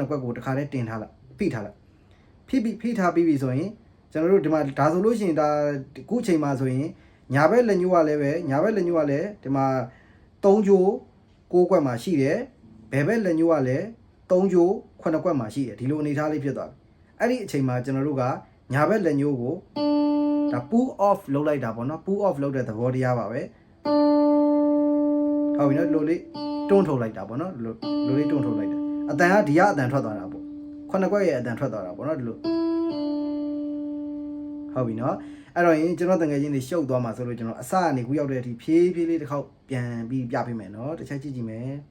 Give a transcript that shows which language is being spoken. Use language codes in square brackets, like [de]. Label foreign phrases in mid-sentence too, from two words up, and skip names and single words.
[my] ခွက်ကိုတစ်ခါတည်းတင်ထားလိုက်ဖိထားလိုက်ဖိထားပြီးပြီဆိုရင်ကျွန်တော်တို့ဒီမှာဒါဆိုလို့ရှိရင်ဒါခုအချိန်မှာဆိုရင်ညာဘက်လက်ညှိုးကလည်းပဲညာဘက်လက်ညှိုးကလည်းဒီမှာ3ကြိုး6ခွက်မှာရှိတယ်ဘယ်ဘက်လက်ညှိုးကလည်း3ကြိုး9ခွက်မှာရှိတယ်ဒီလိုအနေထားလေးဖြစ်သွားပြီအဲ့ဒီအချိန်မှာကျွန်တော်တို့ကညာဘက်လက်ညှိုးကိုဒါ [en] pull off [my] လုပ်လိုက်တာပေါ့နော် [en] pull off [my] လုပ်တဲ့သဘောတရားပါပဲ ဟုတ်ပြီနော်လိုလေးတွန်းထုတ်လိုက်တာပေါ့နော်လိုလေးတွန်းထုတ်လိုက်တယ်အတန်ကဒီကအတန်ထွက်သွားတာပေါ့9ခွက်ရဲ့အတန်ထွက်သွားတာပေါ့နော်ဒီလိုဟုတ်ပြီနော်အဲ့တော့ရင်ကျွန်တော်တငယ်ချင်းတွေရှုပ်သွားမှာဆိုလို့ကျွန်တော်အစကနေခုရောက်တဲ့အထိဖြည်းဖြည်းလေးတစ်ခေါက်ပြန်ပြီးပြပေးမယ်နော်တစ်ချက်ကြည့်မယ်